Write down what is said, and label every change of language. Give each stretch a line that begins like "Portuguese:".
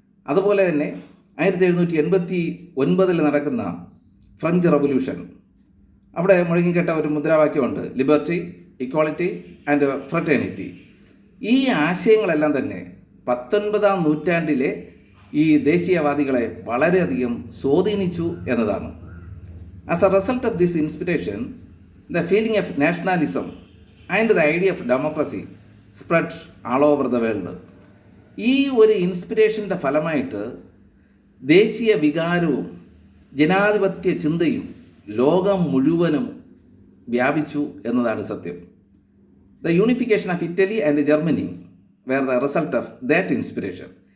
Malayalam: അതുപോലെ തന്നെ 1789 നടക്കുന്ന ഫ്രഞ്ച് റവല്യൂഷൻ, അവിടെ മുഴങ്ങിക്കേട്ട ഒരു മുദ്രാവാക്യമുണ്ട്: ലിബർട്ടി, ഇക്വാളിറ്റി ആൻഡ് ഫ്രട്ടേണിറ്റി. ഈ ആശയങ്ങളെല്ലാം തന്നെ 19ാം നൂറ്റാണ്ടിലെ ഈ ദേശീയവാദികളെ വളരെയധികം സ്വാധീനിച്ചു എന്നതാണ്.
English: As a result of this inspiration, the feeling of nationalism and the idea of democracy spread all over the world.
Malayalam: ഈ ഒരു ഇൻസ്പിരേഷൻ്റെ ഫലമായിട്ട് ദേശീയ വികാരവും ജനാധിപത്യ ചിന്തയും ലോകം മുഴുവനും വ്യാപിച്ചു എന്നതാണ് സത്യം.
English: The unification of Italy and Germany were the result of that inspiration.